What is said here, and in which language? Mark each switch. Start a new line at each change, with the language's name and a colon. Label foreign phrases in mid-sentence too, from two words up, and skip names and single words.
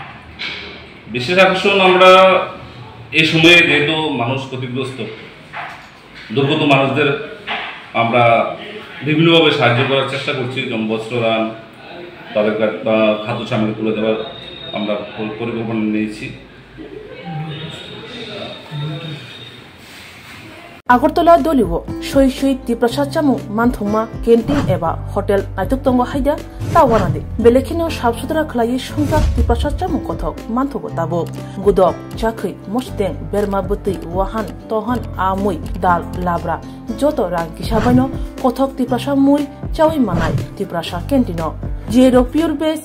Bangla: বিশেষ আকর্ষণ আমরা এই সময়ে যেহেতু মানুষ ক্ষতিগ্রস্ত, দুর্গত মানুষদের আমরা বিভিন্নভাবে সাহায্য করার চেষ্টা করছি, যেমন বস্ত্রদান, তাদের খাদ্য সামগ্রী তুলে দেওয়ার আমরা পরিকল্পনা নিয়েছি।
Kok Borok: আগরতলা দলিও সই সই টিপ্রাসাদ চামু मानथंमा कैंटीन एबा होटेल नायथुकतंग हायदा तावानादे बेलेखिनो साफ सुथरा खलायै संजाक टिप्रासाद चामु कथक मानथगो ताबो गुदक चाखै मस्तें बेरमा बतै वाहान तहान आमुई दाल लाब्रा जतो रां किसाबायनो कथक टिप्रासाद मुई चावै मानाय टिप्रासाद कैंटीनो जेरो प्योर बेस